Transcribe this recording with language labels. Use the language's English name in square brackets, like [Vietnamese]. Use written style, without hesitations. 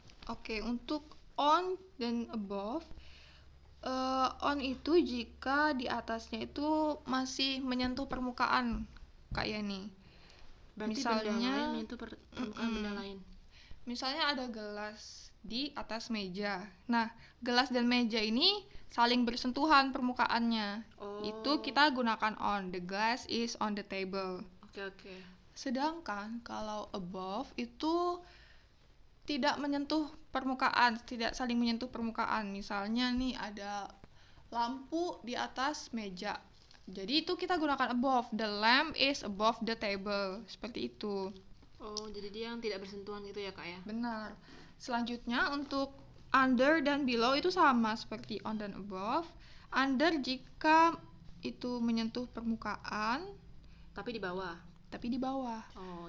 [Indonesian] Oke, untuk on dan above, on itu jika di atasnya itu masih menyentuh permukaan Kak Yani. Berarti misalnya benda lain menyentuh permukaan benda lain. Misalnya ada gelas di atas meja. Nah, gelas dan meja ini saling bersentuhan permukaannya. Itu kita gunakan on. [English] The glass is on the table. [Indonesian] Oke. Sedangkan kalau above itu tidak menyentuh permukaan, tidak saling menyentuh permukaan. Misalnya nih ada lampu di atas meja. Jadi itu kita gunakan above. [English] The lamp is above the table. [Indonesian] Seperti itu. Jadi dia yang tidak bersentuhan gitu ya Kak ya? Benar. Selanjutnya untuk under dan below itu sama seperti on dan above. Under jika itu menyentuh permukaan, tapi di bawah. Oh